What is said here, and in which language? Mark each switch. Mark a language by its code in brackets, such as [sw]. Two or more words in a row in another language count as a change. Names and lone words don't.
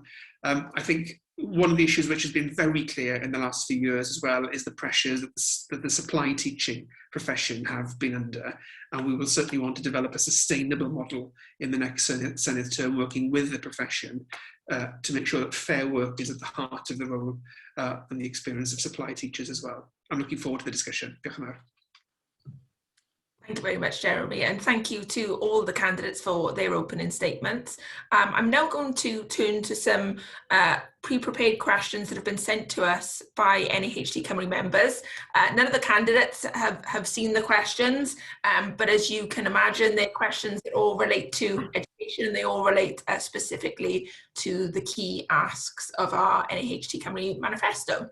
[en] I think one of the issues which has been very clear in the last few years as well is the pressures that the supply teaching profession have been under. And we will certainly want to develop a sustainable model in the next Senedd term, working with the profession to make sure that fair work is at the heart of the role and the experience of supply teachers as well. I'm looking forward to the discussion. [cy] Diolch yn fawr. [en] Thank you very much, Jeremy, and thank you to all the candidates for their opening statements. I'm now going to turn to some pre-prepared questions that have been sent to us by NAHT Cymru members. None of the candidates have seen the questions, but as you can imagine, they're questions that all relate to education and they all relate specifically to the key asks of our NAHT Cymru manifesto.